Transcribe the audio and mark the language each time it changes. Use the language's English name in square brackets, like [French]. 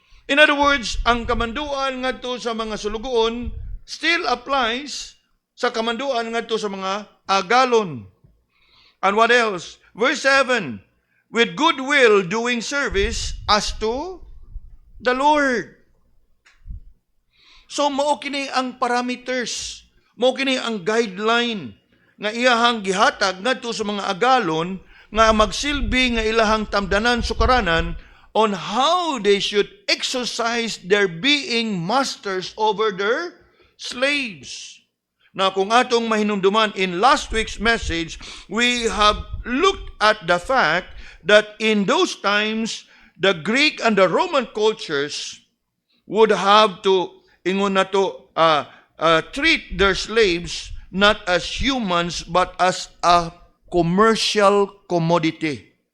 [English] In other words, [Cebuano] ang kamanduan ngadto sa mga sulugoon [English] still applies [Cebuano] sa kamanduan ngadto sa mga agalon. [English] And what else? Verse 7, with good will doing service as to the Lord. [Cebuano] So mao kini ang parameters, mao kini ang guideline nga iyahang gihatag ngadto sa mga agalon nga magsilbi nga ilahang tamdanan sukaranan [English] on how they should exercise their being masters over their slaves. Now, [Cebuano] kung atong mahinumduman [English] in last week's message, we have looked at the fact that in those times, the Greek and the Roman cultures would have to, [Cebuano] ingon na to, [English] treat their slaves not as humans but as a commercial commodity.